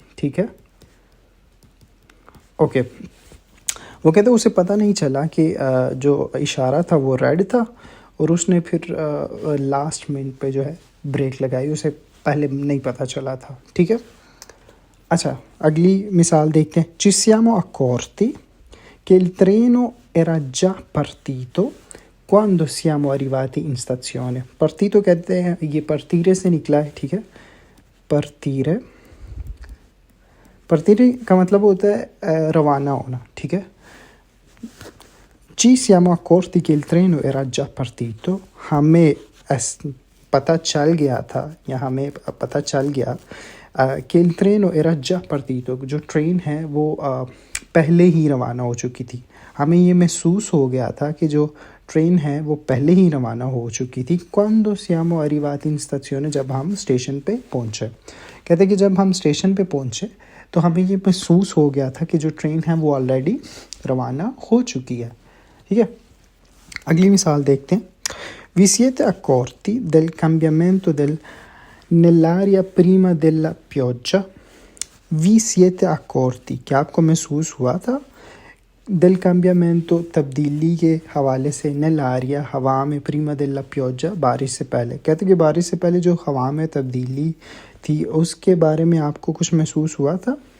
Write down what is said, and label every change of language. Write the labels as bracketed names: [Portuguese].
[Urdu] ٹھیک ہے, اوکے, وہ کہتے ہیں اسے پتہ نہیں چلا کہ جو اشارہ تھا وہ ریڈ تھا, اور اس نے پھر لاسٹ منٹ پہ جو ہے بریک لگائی, اسے پہلے نہیں پتہ چلا تھا. ٹھیک ہے, اچھا اگلی مثال دیکھتے ہیں. [Italian] ci siamo accorti che il treno era già partito quando siamo arrivati in stazione. [Urdu] partito کہتے ہیں, یہ partire سے نکلا ہے. ٹھیک ہے, partire کا مطلب ہوتا ہے روانہ ہونا. ٹھیک ہے, [Italian] ci siamo accorti che il treno era già partito, [Urdu] ہمیں پتہ چل گیا تھا, یا ہمیں پتہ چل گیا کہ [Italian] il treno era già partito, [Urdu] جو ٹرین ہے وہ پہلے ہی روانہ ہو چکی تھی. ہمیں یہ محسوس ہو گیا تھا کہ جو ٹرین ہے وہ پہلے ہی روانہ ہو چکی تھی. [Italian] quando siamo arrivati in stazione, [Urdu] جب ہم اسٹیشن پہ پہنچے. کہتے ہیں کہ جب ہم اسٹیشن پہ پہنچے تو ہمیں یہ محسوس ہو گیا تھا کہ جو ٹرین ہے وہ آلریڈی روانہ ہو چکی ہے. ٹھیک ہے, اگلی مثال دیکھتے ہیں. [Italian] vi siete accorti del cambiamento nell'aria prima della pioggia. vi siete accorti, [Urdu] کیا آپ کو محسوس ہوا تھا, [Italian] del cambiamento, [Urdu] تبدیلی کے حوالے سے, [Italian] nell'aria, [Urdu] ہوا میں, [Italian] prima della pioggia, [Urdu] بارش سے پہلے. کہتے ہیں کہ بارش سے پہلے جو ہوا میں تبدیلی تھی اس کے بارے میں آپ کو کچھ محسوس ہوا تھا.